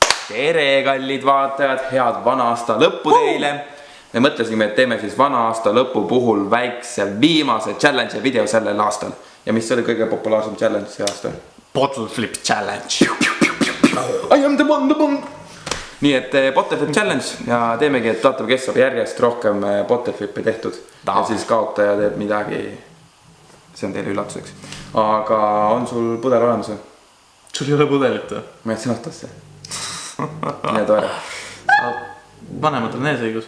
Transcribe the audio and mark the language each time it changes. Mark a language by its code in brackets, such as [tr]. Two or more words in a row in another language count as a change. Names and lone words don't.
[et] tere, kallid vaatajad, head vana aasta lõppu teile. Me mõtlesime, et teeme siis vana aasta lõpu puhul väikse viimase challenge video sellel aastal. Ja mis oli kõige populaarsem challenge see aasta? [en] Bottle flip challenge. I am the one. [et] Nii et [en] bottle flip challenge [et] ja teemegi, et vaatame, kes saab järjest rohkem [en] bottle flipi [et] tehtud. Ja siis kaotaja teeb midagi. See on teile üllatuseks. Aga on sul pudel olemas või? Sul ei ole pudelit või? Ma jätsin ostasse. Nii tore. Vanematel on eesõigus.